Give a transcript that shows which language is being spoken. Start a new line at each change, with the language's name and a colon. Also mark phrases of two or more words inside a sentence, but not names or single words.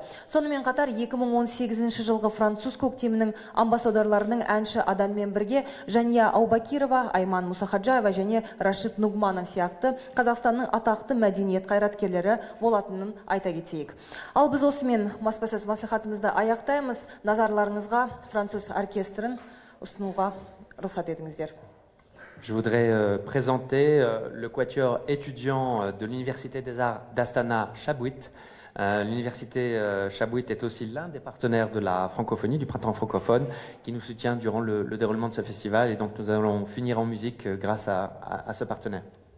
Kazakh: Сонымен қатар 2018 жылғы француз көктемінің амбассадорларының әнші адаммен бірге Жания Аубакирова, Айман Мусахаджаева және Рашид Нугманов сияқты Қазақстанның атақты мәдениет қайраткерлері болатынын айта кетейік. Ал біз осымен баспасөз мәслихатымызды аяқтаймыз. Назарларыңызға француз оркестрін ұсынуға рұқсат етіңіздер.
French: Je voudrais présenter le quatuor étudiant de l'Université des Arts d'Astana Chabouit. L'Université Chabouit est aussi l'un des partenaires de la francophonie, du printemps francophone, qui nous soutient durant le déroulement de ce festival. Et donc nous allons finir en musique grâce à ce partenaire.